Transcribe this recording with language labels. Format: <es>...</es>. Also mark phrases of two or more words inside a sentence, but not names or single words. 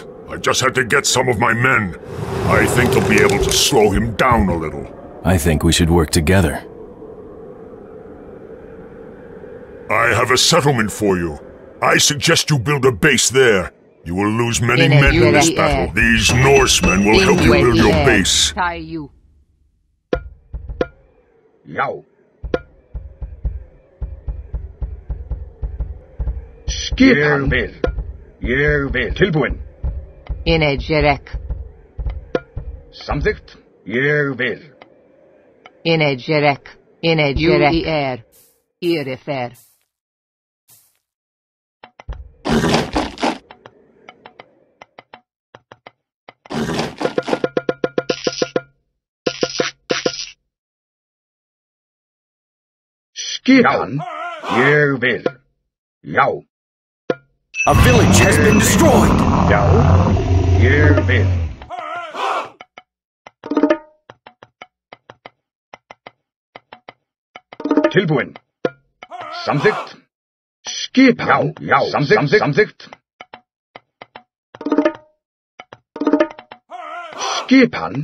<en>I just had to get some of my men. I think they'll be able to slow him down a little. I think we should work together. I have a settlement for you. I suggest you build a base there. You will lose many men in this battle. These Norsemen will help you build your base.</en> <is>Já. Skipan. Ég vil. Tilbúin. Inedjerek. Samþykkt. Ég vil. Inedjerek. Inedjerek. Irifer. Skipan. Ég vil. Já.</is> <en>A village has been destroyed!</en> <is>Já. Ég vil. Tilbúin. Samþykkt. Skipan. Já. Samþykkt. Skipan.</is>